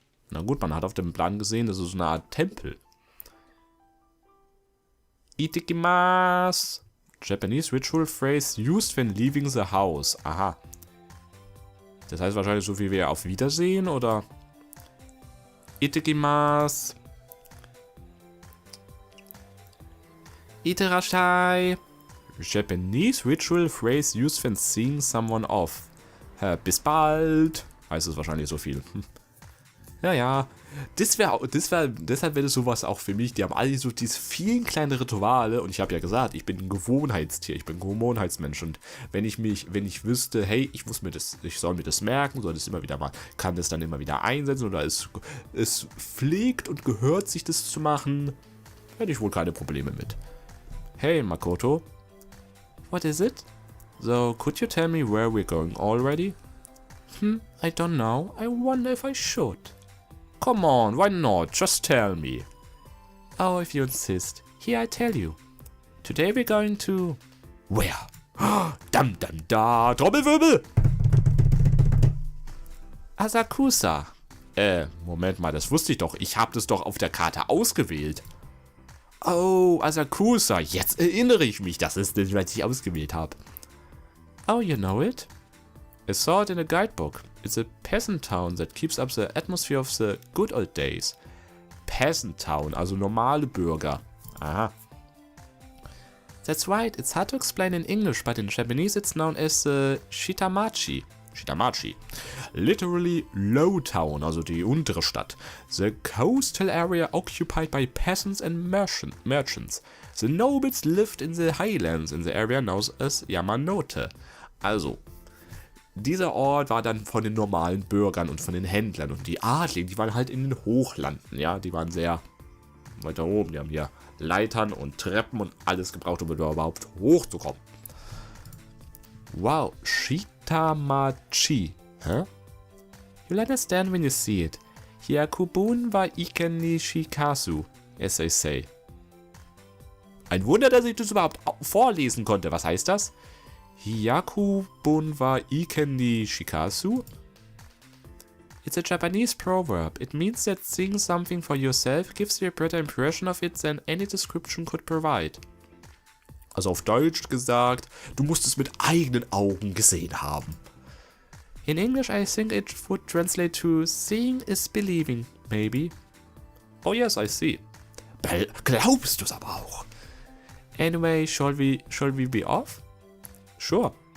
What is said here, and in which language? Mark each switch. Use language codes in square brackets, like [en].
[de] Na gut, man hat auf dem Plan gesehen, das ist so eine Art Tempel. [ja] Itakimasu. [en] Japanese ritual phrase used when leaving the house. Aha. [de] Das heißt wahrscheinlich so viel wie auf Wiedersehen, oder? [ja] Itakimasu. Iterashai. [en] Japanese ritual phrase used when seeing someone off. [de] Bis bald. Heißt es wahrscheinlich so viel. Ja. Deshalb wäre das sowas auch für mich. Die haben alle so diese vielen kleinen Rituale. Und ich habe ja gesagt, ich bin ein Gewohnheitstier. Ich bin ein Gewohnheitsmensch. Und wenn ich wüsste, hey, ich soll mir das merken, soll das immer wieder mal, kann das dann immer wieder einsetzen. Oder es pflegt und gehört sich das zu machen, hätte ich wohl keine Probleme mit. [en] Hey, Makoto. What is it? So, could you tell me where we're going already? I don't know. I wonder if I should. Come on, why not? Just tell me. Oh, if you insist. Here I tell you. Today we're going to... Where? [de] Dam, da. Trommelwirbel! [ja] Asakusa. [de] Moment mal, das wusste ich doch. Ich habe das doch auf der Karte ausgewählt. Oh, Asakusa. Jetzt erinnere ich mich. Das ist nicht, was ich ausgewählt habe. [en] Oh, you know it? I saw it in a guidebook. It's a peasant town that keeps up the atmosphere of the good old days. Peasant town, [de] also normale Bürger. [en] Aha. That's right, it's hard to explain in English, but in Japanese it's known as the Shitamachi. Literally low town, [de] also die untere Stadt. [en] The coastal area occupied by peasants and merchants. The nobles lived in the highlands in the area known as Yamanote. [de] Also, dieser Ort war dann von den normalen Bürgern und von den Händlern. Und die Adligen, die waren halt in den Hochlanden, ja. Die waren sehr weiter oben. Die haben hier Leitern und Treppen und alles gebraucht, um überhaupt hochzukommen. Wow, Shitamachi. Hä? [en] You'll understand when you see it. [ja] Hyakubun wa iken ni shikasu, [en] as they say. [de] Ein Wunder, dass ich das überhaupt vorlesen konnte. Was heißt das? [ja] Hyakubun wa iken ni shikasu? [en] It's a Japanese proverb. It means that seeing something for yourself gives you a better impression of it than any description could provide. [de] Also auf Deutsch gesagt, du musst es mit eigenen Augen gesehen haben. [en] In English, I think it would translate to seeing is believing, maybe. Oh yes, I see. [de] Glaubst du es aber auch? [en] Anyway, shall we be off? Sure.